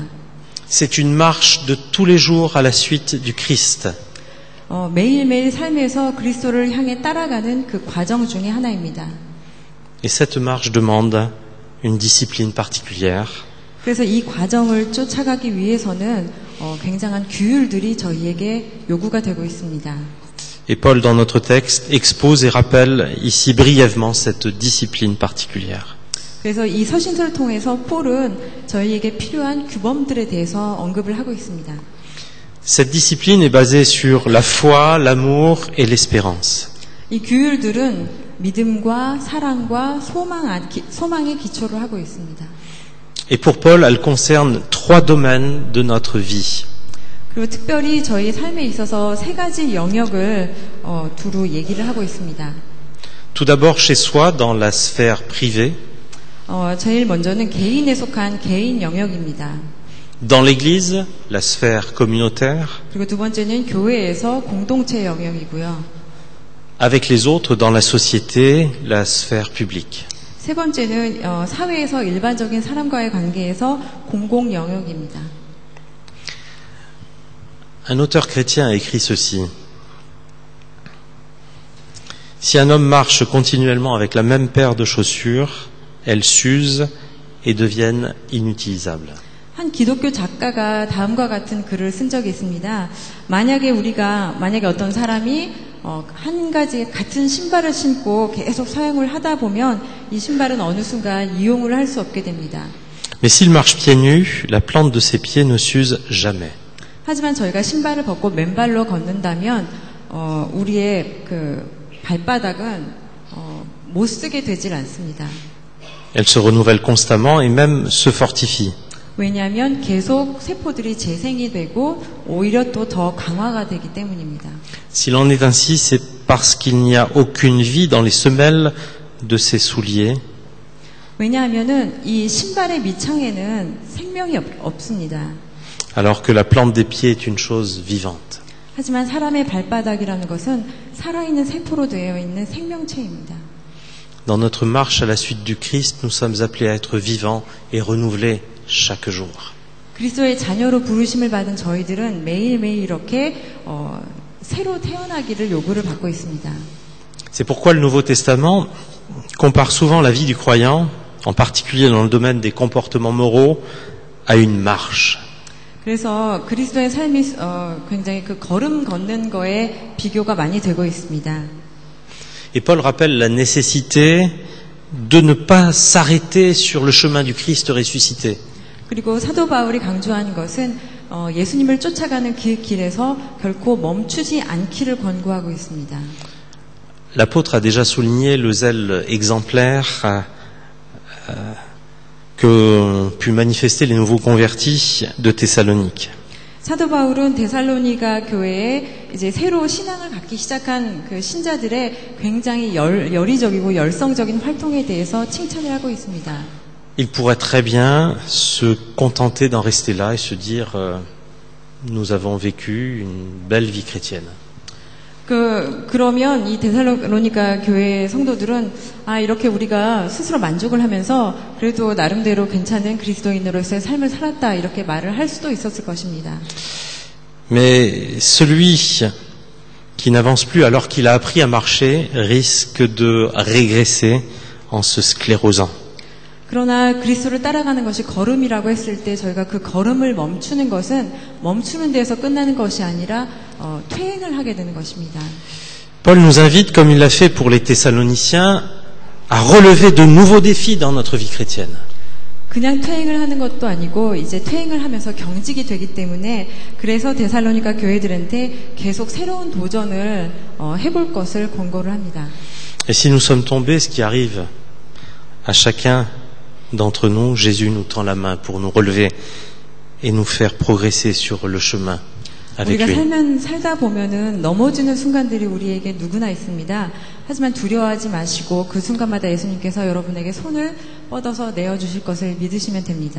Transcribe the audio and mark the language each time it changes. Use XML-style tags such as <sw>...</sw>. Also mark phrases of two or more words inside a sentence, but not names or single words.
<fr>C'est une marche de tous les jours à la suite du Christ.</fr> <ko>매일매일 삶에서 그리스도를 향해 따라가는 그 과정 중에 하나입니다.</ko> <fr>Et cette marche demande une discipline particulière.</fr> <ko>그래서 이 과정을 쫓아가기 위해서는 굉장한 규율들이 저희에게 요구가 되고 있습니다.</ko> <fr>Et Paul, dans notre texte, expose et rappelle ici brièvement cette discipline particulière.</fr> <ko>그래서 이 서신서를 통해서 폴은 저희에게 필요한 규범들에 대해서 언급을 하고 있습니다.</ko> <fr>Cette discipline est basée sur la foi, l'amour et l'espérance.</fr> <ko>이 규율들은 믿음과 사랑과 소망에 기초를 하고 있습니다.</ko> <fr>Et pour Paul, elle concerne 3 domaines de notre vie.</fr> <ko>그리고 특별히 저희 삶에 있어서 3가지 영역을 두루 얘기를 하고 있습니다.</ko> <fr>Tout d'abord chez soi, dans la sphère privée.</fr> <ko>제일 먼저는 개인에 속한 개인 영역입니다.</ko> <fr>Dans l'Église, la sphère communautaire.</fr> <ko>그리고 두 번째는 교회에서 공동체 영역이고요.</ko> <fr>Avec les autres, dans la société, la sphère publique.</fr> <ko>세 번째는 사회에서 일반적인 사람과의 관계에서 공공 영역입니다.</ko> <fr>Un auteur chrétien a écrit ceci. Si un homme marche continuellement avec la même paire de chaussures, elles s'usent et deviennent inutilisables.</fr> <ko>한 기독교 작가가 다음과 같은 글을 쓴 적이 있습니다. 만약에 어떤 사람이 한 가지 같은 신발을 신고 계속 사용을 하다 보면 이 신발은 어느 순간 이용을 할 수 없게 됩니다.</ko> <fr>Mais s'il marche pieds nus, la plante de ses pieds ne s'use jamais.</fr> <ko>하지만 저희가 신발을 벗고 맨발로 걷는다면 우리의 그 발바닥은 못 쓰게 되질 않습니다.</ko> <fr>Elle se renouvelle constamment et même se fortifie.</fr> <ko>왜냐하면 계속 세포들이 재생이 되고 오히려 또 더 강화가 되기 때문입니다.</ko> <fr>S'il en est ainsi, c'est parce qu'il n'y a aucune vie dans les semelles de ses souliers.</fr> <ko>왜냐하면은 이 신발의 밑창에는 생명이 없습니다.</ko> <fr>Alors que la plante des pieds est une chose vivante.</fr> <ko>하지만 사람의 발바닥이라는 것은 살아있는 세포로 되어 있는 생명체입니다.</ko> <fr>Dans notre marche à la suite du Christ, nous sommes appelés à être vivants et renouvelés chaque jour.</fr> <ko>그리스도의 자녀로 부르심을 받은 저희들은 매일매일 이렇게 새로 태어나기를 요구를 받고 있습니다.</ko> <fr>C'est pourquoi le Nouveau Testament compare souvent la vie du croyant, en particulier dans le domaine des comportements moraux, à une marche.</fr> <ko>그래서 그리스도의 삶이 굉장히 그 걸음 걷는 거에 비교가 많이 되고 있습니다.</ko> <fr>Et Paul rappelle la nécessité de ne pas s'arrêter sur le chemin du Christ ressuscité.</fr> <ko>그리고 사도 바울이 강조하는 것은 예수님을 쫓아가는 그 길에서 결코 멈추지 않기를 권고하고 있습니다.</ko> <fr>L'apôtre a déjà souligné le zèle exemplaire qu'ont pu manifester les nouveaux convertis de Thessalonique.</fr> <ko>사도 바울은 데살로니가 교회에 이제 새로 신앙을 갖기 시작한 그 신자들의 굉장히 열의적이고 열성적인 활동에 대해서 칭찬을 하고 있습니다.</ko> <fr>Il pourrait très bien se contenter d'en rester là et se dire nous avons vécu une belle vie chrétienne.</fr> <ko>그러면 이 데살로니가 교회 성도들은 이렇게 우리가 스스로 만족을 하면서 그래도 나름대로 괜찮은 그리스도인으로서의 삶을 살았다 이렇게 말을 할 수도 있었을 것입니다.</ko> <fr>Mais celui qui n'avance plus alors qu'il a appris à marcher risque de régresser en se sclérosant.</fr> <ko>그러나 그리스도를 따라가는 것이 걸음이라고 했을 때 저희가 그 걸음을 멈추는 것은 멈추는 데에서 끝나는 것이 아니라 퇴행을 하게 되는 것입니다.</ko> <fr>Paul nous invite, comme il l'a fait pour les Thessaloniciens, à relever de nouveaux défis dans notre vie chrétienne.</fr> <ko>그냥 퇴행을 하는 것도 아니고 이제 퇴행을 하면서 경직이 되기 때문에 그래서 데살로니가 교회들한테 계속 새로운 도전을 해볼 것을 권고를 합니다.</ko> <fr>Et si nous sommes tombés, ce qui arrive à chacun d'entre nous, Jésus nous tend la main pour nous relever et nous faire progresser sur le chemin avec</fr> <ko>우리가</ko> <fr>lui.</fr> <ko>살다 보면은 넘어지는 순간들이 우리에게 누구나 있습니다. 하지만 두려워하지 마시고 그 순간마다 예수님께서 여러분에게 손을 뻗어서 내어주실 것을 믿으시면 됩니다.</ko>